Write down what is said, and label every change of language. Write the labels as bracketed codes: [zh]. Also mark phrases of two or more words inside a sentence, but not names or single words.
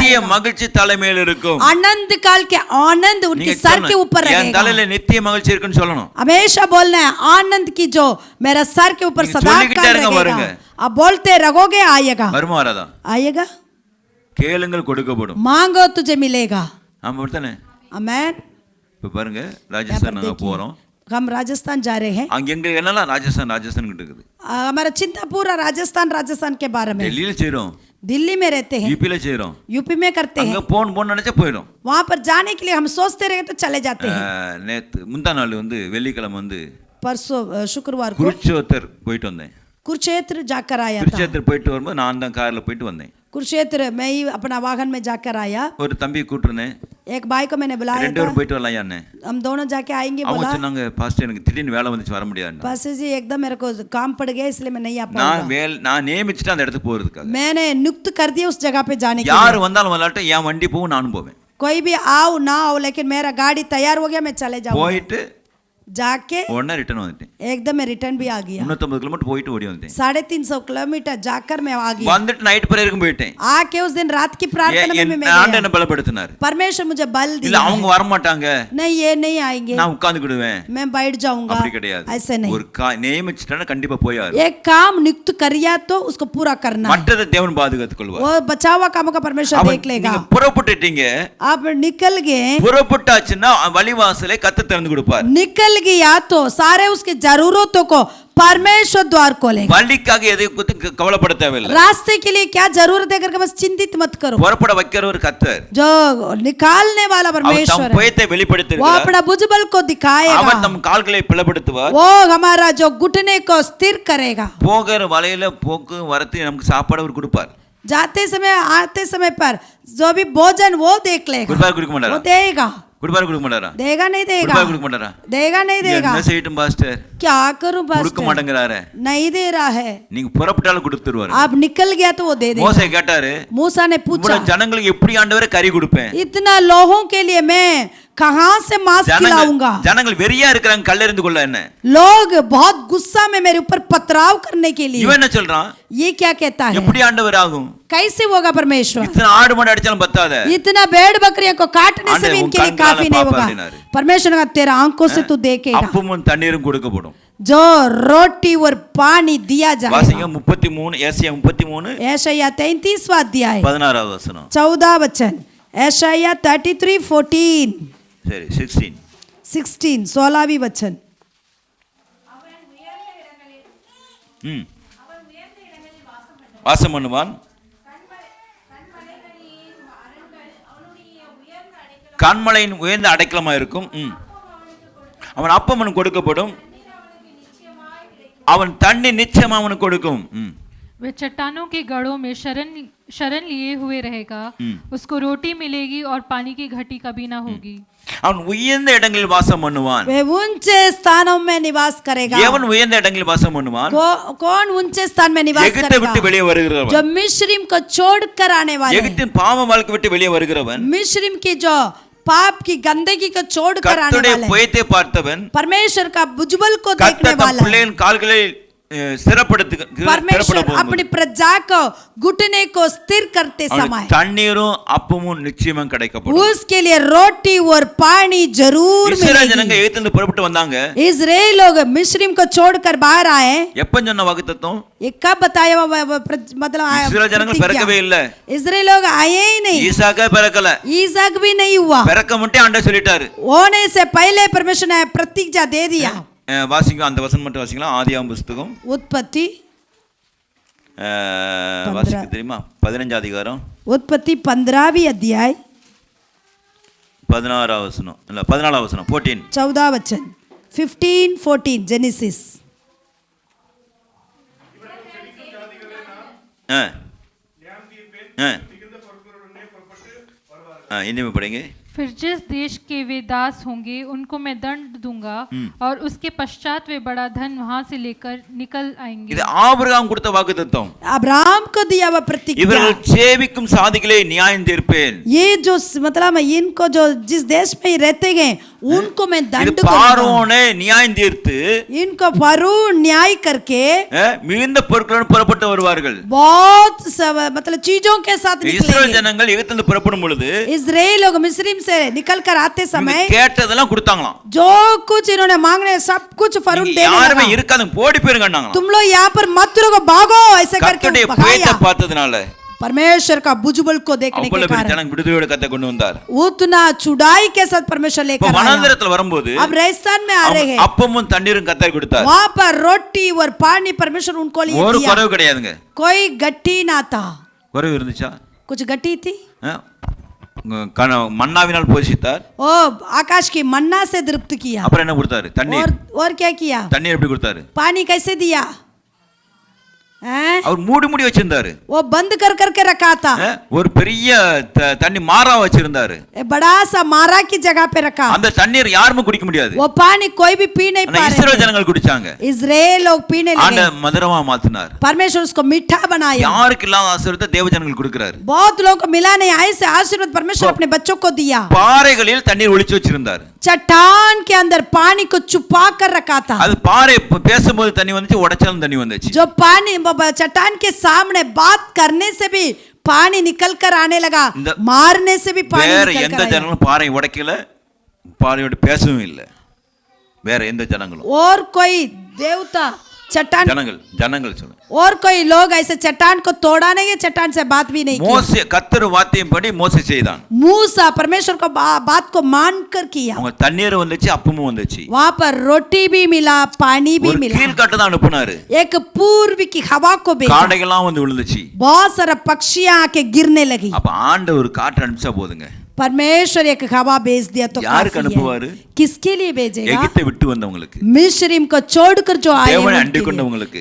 [ta] नित्य மகிழ்ச்சி தலைமையில் இருக்கும். [hi] आनंद काल के आनंद उनके सर के ऊपर रहेगा. [ta] என் தலையில நித்திய மகிழ்ச்சி இருக்குன்னு சொல்லணும். [hi] हमेशा बोलना है आनंद की जो मेरा सर के ऊपर सदा काल रहेगा. अब बोलते रहोगे आएगा. [ta] வருமா வராதா? [hi] आएगा. [ta] கேளுங்கள் கொடுக்கப்படும். [hi] मांगो तुझे मिलेगा. [ta] ஆமா அப்படிதானே? [hi] आमेन. [ta] இப்ப பாருங்க ராஜஸ்தான் நாங்க போறோம். [hi] हम राजस्थान जा रहे हैं. [ta] அங்க எங்க என்னலாம் ராஜஸ்தான் கிட்ட இருக்குது. [hi] हमारा चिंता पूरा राजस्थान के बारे में. [ta] दिल्ली செய்றோம். [hi] दिल्ली में रहते हैं. [ta] यूपी ले செய்றோம். [hi] यूपी में करते हैं. [ta] அங்க போன் நினைச்சா போயிடும். [hi] वहां पर जाने के लिए हम सोचते रहे तो चले जाते हैं. [ta] நேத்து முந்தா நாள் வந்து வெள்ளிக்கிழமை வந்து [hi] परसों शुक्रवार को [ta] குருச்சேத்திர போயிட்டு வந்தேன். [hi] कुरुक्षेत्र जाकर आया था. [ta] குருச்சேத்திர போயிட்டு வரும்போது நான் தான் கார்ல போயிட்டு வந்தேன். [hi] कुरुक्षेत्र मैं ही अपना वाहन में जाकर आया. [ta] ஒரு தம்பி கூட்டினேன். [hi] एक भाई को मैंने बुलाया [ta] ரெண்டு பேரும் போயிட்டு வரலாம் யானே. [hi] हम दोनों जाके आएंगे [ta] அவங்க [hi] बोला. [ta] சொன்னாங்க பாஸ்டர் எனக்கு திடீர்னு வேலை வந்துச்சு வர முடியாது. [hi] पास्टर जी एकदम मेरे को काम पड़ गया इसलिए मैं नहीं आ पाऊंगा. [ta] நான் நியமிச்சிட்டு அந்த இடத்துக்கு போறதுக்காக. [hi] मैंने नियुक्त कर दिया उस जगह पे जाने के लिए. [ta] யார் வந்தாலும் வரலாட்டும் என் வண்டி போவும் நானும் போவேன். [hi] कोई भी आओ ना आओ लेकिन मेरा गाड़ी तैयार हो गया मैं चले जाऊंगा. [ta] போயிட்டு [hi] जाके [ta] உடனே ரிட்டர்ன் வந்துட்டேன். [hi] एकदम मैं रिटर्न भी आ गया. [ta] 350 किलोमीटर போயிட்டு ஓடி வந்தேன். [hi] 350 किलोमीटर जाकर मैं आ गया. [ta] வந்துட்டு நைட் பிரேயருக்கு போயிட்டேன். [hi] आके उस दिन रात की प्रार्थना में मैं [ta] ஆண்டவர் என்ன பலப்படுத்தினார். [hi] परमेश्वर मुझे बल दिया. [ta] இல்ல அவங்க வர மாட்டாங்க. [hi] नहीं ये नहीं आएंगे. [ta] நான் உட்கார்ந்துடுவேன். [hi] मैं बैठ जाऊंगा. [ta] அப்படி கிடையாது. [hi] ऐसे नहीं. [ta] ஒரு நியமிச்சிட்டா கண்டிப்பா போயாரு. [hi] एक काम नियुक्त करिया तो उसको पूरा करना है. [ta] மற்றதை தேவன் பாதுகாத்துக் கொள்வார். [hi] वो बचावा कामों का परमेश्वर देख लेगा. [ta] நீங்க புறப்பட்டுட்டீங்க. [hi] आप निकल गए. [ta] புறப்பட்டாச்சுன்னா வழிவாசலை கர்த்தர் திறந்து கொடுப்பார். [hi] निकल गया तो सारे उसकी जरूरतों को परमेश्वर द्वार खोलेगा. [ta] வழிக்காக எதையும் குறித்து கவலைப்பட தேவையில்லை. [hi] रास्ते के लिए क्या जरूरत है करके बस चिंतित मत करो. [ta] புறப்பட வைக்கிறவர் கர்த்தர். [hi] जो निकालने वाला परमेश्वर है. [ta] புயத்தை வெளிப்படுத்துகிறார். [hi] वो अपना भुजबल को दिखाएगा. [ta] அவர் நம் கால்களை பலப்படுத்துவார். [hi] वो हमारा जो घुटने को स्थिर करेगा. [ta] போகிற வழியில போக்கு வரத்து நமக்கு சாப்பாடு அவர் கொடுப்பார். [hi] जाते समय आते समय पर जो भी भोजन वो देख लेगा. [ta] குடுப்பார் கொடுக்க மாட்டாரா? [hi] वो देगा. [ta] குடுப்பார் கொடுக்க மாட்டாரா? [hi] देगा नहीं देगा. [ta] குடுப்பார் கொடுக்க மாட்டாரா? [hi] देगा नहीं देगा. [ta] என்ன செய்யட்டும் பாஸ்டர்? [hi] क्या करूं [ta] கொடுக்க [hi] पास्टर? [ta] மாட்டேங்கறாரே. [hi] नहीं दे रहा है. [ta] நீங்க புறப்பட்டாலும் கொடுத்துருவாரு. [hi] आप निकल गया तो वो दे देगा. [ta] மோசே கேட்டாரு. [hi] मूसा ने पूछा [ta] இவ்வளவு ஜனங்களுக்கு எப்படி ஆண்டவரே கறி கொடுப்பேன்? [hi] इतना लोगों के लिए मैं कहां से मांस खिलाऊंगा? [ta] ஜனங்கள் வெறியா இருக்காங்க கல்லெறிந்து கொள்ள என்ன? [hi] लोग बहुत गुस्सा में मेरे ऊपर पथराव करने के लिए. [ta] இவன் என்ன சொல்றான்? [hi] ये क्या कहता है? [ta] எப்படி ஆண்டவர் ஆகும்? [hi] कैसे होगा परमेश्वर? इतना आड़ माड़ अड़चन बतादा. इतना भेड़ बकरियों को काटने से भी इनके लिए काफी नहीं होगा. परमेश्वर का तेरा आंखों से तू देखेगा. [ta] அப்பமும் தண்ணீரும் கொடுக்கப்படும். [hi] जो रोटी और पानी दिया जाएगा. [ta] வாசிங்க 33 ஏசாயா 33 [hi] यशायाह 33वां अध्याय [ta] 16வது வசனம். [hi] 14 वचन. यशायाह 33:14. [ta] சரி 16 [hi] 16वीं वचन. [ta] வாசம் பண்ணுவான். கண்மலையின் உயர்ந்த அடைக்கலமா இருக்கும். அவன் அப்பம் கொடுக்கப்படும். அவன் தண்ணி நிச்சயமா அவனுக்கு கொடுக்கும். [hi] वह चट्टानों के गढ़ों में शरण लिए हुए रहेगा, उसको रोटी मिलेगी और पानी की घटी कभी ना होगी। [ta] அவன் உயர்ந்த இடங்களில் வாசம் பண்ணுவான். [hi] वे ऊंचे स्थानों में निवास करेगा। [ta] எவன் உயர்ந்த இடங்களில் வாசம் பண்ணுவான்? [hi] कौन ऊंचे स्थान में निवास करेगा? [ta] எகிப்தை விட்டு வெளியே வருகிறவன், [hi] जो मिस्रिम को छोड़कर आने वाले, [ta] எகிப்தின் பாவ வாழ்க்கை விட்டு வெளியே வருகிறவன், [hi] मिस्रिम की जो पाप की गंदगी को छोड़कर आने [ta] கர்த்தருடைய [hi] वाले, [ta] புயத்தை பார்த்தவன், [hi] परमेश्वर का भुजबल को देखने [ta] கர்த்தர் [hi] वाला, [ta] பிள்ளையின் கால்களை [hi] परमेश्वर अपनी प्रजा को घुटने को स्थिर करते समय [ta] தண்ணீரும் அப்பமும் நிச்சயமா கிடைக்கப்படும். [hi] उसके लिए रोटी और पानी जरूर [ta] இஸ்ரவேல் ஜனங்க [hi] मिलेगी। [ta] எகிப்திலிருந்து புறப்பட்டு வந்தாங்க. [hi] इजराइल लोग मिस्रिम को छोड़कर बाहर आए। [ta] எப்ப சொன்ன வாக்குத்தத்தம்? [hi] ये कब बताया मतलब [ta] இஸ்ரவேல் ஜனங்கள் பிறக்கவே இல்ல. [hi] इजराइल लोग आए ही नहीं। [ta] ஈசாக்கே பிறக்கல. [hi] ईसाक भी नहीं हुआ। [ta] பிறக்க மட்டும் ஆண்டவர் சொல்லிட்டாரு. [hi] होने से पहले परमेश्वर ने प्रतिज्ञा दे दिया। [ta] வாசிங்க, அந்த வசனம் மட்டும் வாசிக்கலாம். ஆதியாகமம் புத்தகம் [hi] उत्पत्ति [ta] வாசிக்க தெரியுமா? 15 அதிகாரம், [hi] उत्पत्ति 15वीं अध्याय [ta] 16 வசனம் இல்ல 14 வசனம் 14 [hi] 14 वचन 15-14 जेनेसिस। इन्हीं में पढ़ेंगे। फिर जिस देश के वे दास होंगे उनको मैं दंड दूंगा और उसके पश्चात वे बड़ा धन वहां से लेकर निकल आएंगे। [ta] இது ஆபிரகாம் கொடுத்த வாக்குத்தத்தம். [hi] अब्राहम को दिया हुआ प्रतिज्ञा। [ta] இவர்கள் சேவிக்கும் சாதிகளை நியாயம் தீர்ப்பேன்। [hi] ये जो मतलब इनको जो जिस देश में रहते हैं उनको मैं दंड दूंगा। [ta] பார்வோனை நியாயம் தீர்த்து [hi] इनको फरो न्याय करके [ta] மிகுந்த பொருட்களுடன் புறப்பட்டு வருவார்கள்। [hi] बहुत मतलब चीजों के साथ [ta] இஸ்ரவேல் [hi] निकलेंगे। [ta] ஜனங்கள் எகிப்திலிருந்து புறப்படும் பொழுது [hi] इजराइल लोग मिस्रिम से निकल कर आते समय [ta] கேட்டதெல்லாம் கொடுத்தாங்களாம்। [hi] जो कुछ इन्होंने मांगने सब कुछ फरून देने [ta] யாருமே [hi] लगा। [ta] இருக்காது, போடி போயிருங்கன்னாங்களாம்। [hi] तुम लोग यहाँ पर मत रहो, भागो, ऐसे करके [ta] கர்த்தருடைய [hi] भगाया। [ta] புயத்தை பார்த்ததனால [hi] परमेश्वर का भुजबल को देखने के [ta] அவ்வளவு [hi] कारण [ta] ஜனங்க விடுதலையோட கத்தை கொண்டு வந்தார்। [hi] उतना चुड़ाई के साथ परमेश्वर लेकर आया। [ta] வனாந்தரத்துல வரும்போது [hi] अब रेगिस्तान में आ रहे हैं, [ta] அப்பமும் தண்ணீரும் கர்த்தர் கொடுத்தார்। [hi] वहाँ पर रोटी और पानी परमेश्वर उनको लिए [ta] ஒரு [hi] दिया। [ta] குறைவு கிடையாதுங்க। [hi] कोई गट्टी ना था। [ta] குறைவு இருந்துச்சா? [hi] कुछ गट्टी थी? [ta] மன்னாவினால் போஷித்தார்। [hi] ओ आकाश की मन्ना से तृप्त किया। [ta] அப்புறம் என்ன கொடுத்தாரு? தண்ணீர்। [hi] और क्या किया? [ta] தண்ணீர் எப்படி கொடுத்தாரு? [hi] पानी कैसे दिया? [ta] அவர் மூடி வச்சிருந்தாரு। [hi] वो बंद कर करके रखा था। [ta] ஒரு பெரிய தண்ணி மாறா வச்சிருந்தாரு। [hi] बड़ा सा मारा की जगह पे रखा। [ta] அந்த தண்ணீர் யாருமே குடிக்க முடியாது। [hi] वो पानी कोई भी पी नहीं पा रहे। [ta] இஸ்ரவேல் ஜனங்கள் குடிச்சாங்க। [hi] इजराइल लोग पीने लगे। [ta] ஆண்டவர் மதுரமா மாத்தினார்। [hi] परमेश्वर उसको मीठा बनाया। [ta] யாருக்கு இல்லாத ஆசீர்வாதத்தை தேவ ஜனங்களுக்கு கொடுக்கிறார்। [hi] बहुत लोगों को मिला नहीं, ऐसे आशीर्वाद परमेश्वर अपने बच्चों को दिया। [ta] பாறைகளில் தண்ணீர் ஒளிச்சு வச்சிருந்தார்। [hi] चट्टान के अंदर पानी को छुपा कर रखा था। [ta] அது பாறை பேசும்போது தண்ணி வந்துச்சு, உடைச்சாலும் தண்ணி வந்துச்சு। [hi] जो पानी चट्टान के सामने बात करने से भी पानी निकल कर आने लगा, मारने से भी पानी [ta] வேற [hi] निकल [ta] எந்த [hi] कर आया। [ta] ஜனங்களும் பாறை உடைக்கல, பாறையோட பேசவும் இல்லை வேற எந்த ஜனங்களும்। [hi] और कोई देवता चट्टान [ta] ஜனங்கள் சொல்ல [hi] और कोई लोग ऐसे चट्टान को तोड़ा नहीं है, चट्टान से बात भी नहीं की। [ta] மோசே கர்த்தர் வார்த்தையின்படி மோசே செய்தான்। [hi] मूसा परमेश्वर को बात को मानकर किया। [ta] அவங்க தண்ணீர் வந்துச்சு, அப்பமும் வந்துச்சு। [hi] वहाँ पर रोटी भी मिला, पानी भी मिला। [ta] கீழ்காட்டு தான் அனுப்புனாரு। [hi] एक पूर्व की हवा को भेजा। [ta] காடைகள்லாம் வந்து விழுந்துச்சு। [hi] बहुत सारा पक्षियां आके गिरने लगी। [ta] அப்ப ஆண்டவர் காற்று அனுப்பிச்சா போதுங்க। [hi] परमेश्वर एक हवा भेज दिया तो [ta] யாருக்கு அனுப்புவாரு? [hi] किसके लिए भेजेगा? [ta] எகிப்தை விட்டு வந்தவங்களுக்கு, [hi] मिस्रिम को छोड़कर जो आए [ta] தேவனை அண்டிக் கொண்டவங்களுக்கு,